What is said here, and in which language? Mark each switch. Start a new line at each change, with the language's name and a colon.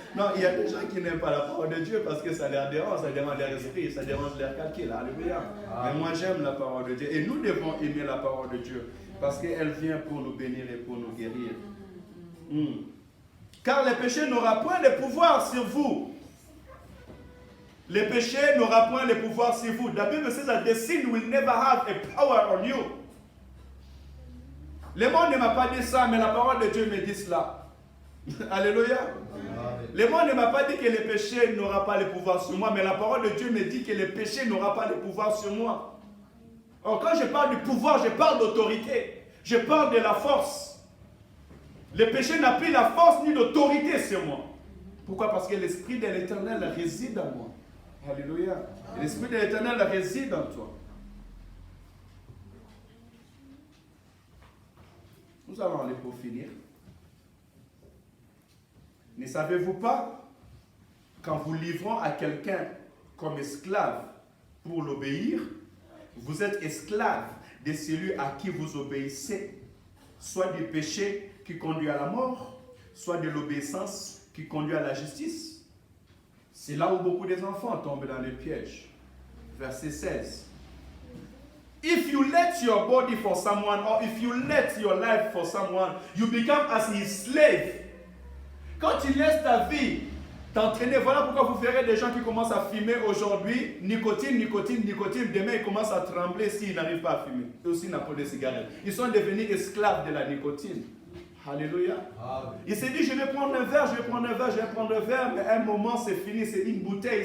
French: Non, il y a des gens qui n'aiment pas la parole de Dieu parce que ça leur dérange leur esprit, ça dérange leur calcul. Alléluia. Mais moi j'aime la parole de Dieu. Et nous devons aimer la parole de Dieu parce qu'elle vient pour nous bénir et pour nous guérir. Car le péché n'aura point de pouvoir sur vous. Le péché n'aura point de pouvoir sur vous.
English: La Bible says that the sin will never have a power on you.
French: Le monde ne m'a pas dit ça, mais la parole de Dieu me dit cela. Alléluia. Le monde ne m'a pas dit que le péché n'aura pas le pouvoir sur moi, mais la parole de Dieu me dit que le péché n'aura pas le pouvoir sur moi. Alors quand je parle du pouvoir, je parle d'autorité. Je parle de la force. Le péché n'a plus la force ni l'autorité sur moi. Pourquoi? Parce que l'Esprit de l'Éternel réside en moi. Alléluia. L'Esprit de l'Éternel réside en toi. Nous allons aller pour finir. Ne savez-vous pas qu'en vous livrant à quelqu'un comme esclave pour l'obéir, vous êtes esclave de celui à qui vous obéissez, soit du péché qui conduit à la mort, soit de l'obéissance qui conduit à la justice. C'est là où beaucoup des enfants tombent dans le piège. Verset 16.
English: If you let your body for someone, or if you let your life for someone, you become as his slave.
French: Quand tu laisses ta vie t'entraîner, voilà pourquoi vous verrez des gens qui commencent à fumer aujourd'hui, nicotine, demain ils commencent à trembler s'ils n'arrivent pas à fumer. Eux aussi n'ont pas de cigarettes. Ils sont devenus esclaves de la nicotine. Alléluia. Il s'est dit, je vais prendre un verre, mais à un moment c'est fini, c'est une bouteille.